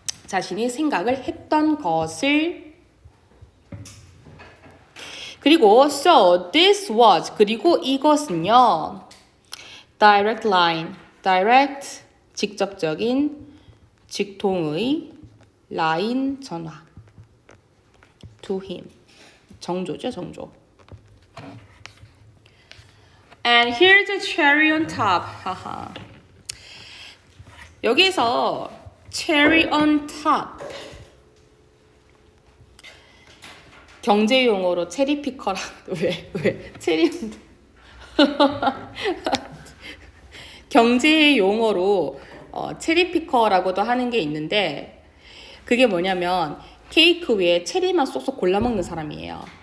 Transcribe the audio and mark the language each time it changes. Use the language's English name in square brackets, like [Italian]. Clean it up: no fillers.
[Korean] 자신이 생각을 했던 것을. 그리고 so this was, 그리고 이것은요. [English] direct line, direct [Korean] 직접적인 직통의 라인 전화 [English] to him. [Korean] 정조죠, 정조. [English] And here's the cherry on top. 하하. [Korean] 여기서 cherry on top. 경제 용어로 체리 피커라. 왜? 체리 경제 용어로 체리 피커라고도 하는 게 있는데 그게 뭐냐면 케이크 위에 체리만 쏙쏙 골라 먹는 사람이에요.